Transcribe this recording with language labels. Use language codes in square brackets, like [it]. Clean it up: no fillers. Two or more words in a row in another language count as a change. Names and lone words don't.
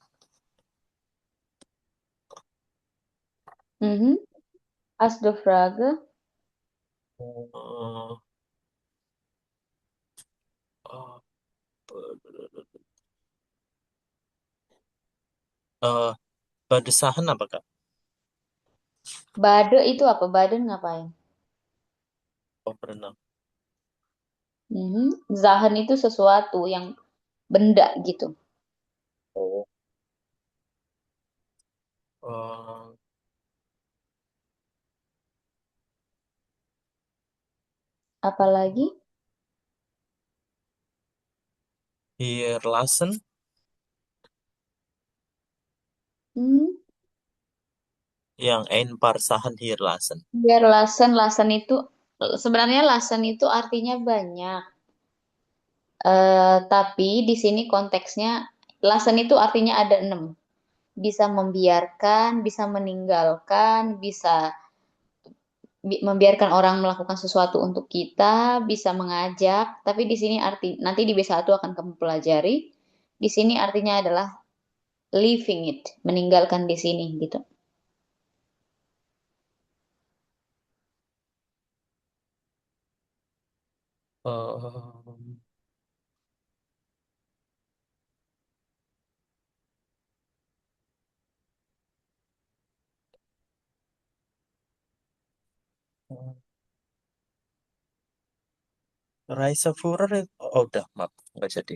[de] Mhm. Hast du Frage? [id] Äh, äh, Eh, Badesahan apa Kak? Bade itu apa? Baden ngapain? Oh, berenang. Mhm. Zahen itu sesuatu yang benda gitu. Oh. Eh, Apalagi? [de] Hier lassen Hmm. yang ein paar Sachen hier lassen. [id] Biar lasen itu sebenarnya lasen itu artinya banyak. Tapi di sini konteksnya lasen itu artinya ada enam. Bisa membiarkan, bisa meninggalkan, bisa membiarkan orang melakukan sesuatu untuk kita, bisa mengajak. Tapi di sini arti nanti di B1 akan kamu pelajari. Di sini artinya adalah [en] leaving it, [id] meninggalkan di sini gitu. Eh, Reiseführer, oh, udah, maaf, nggak jadi.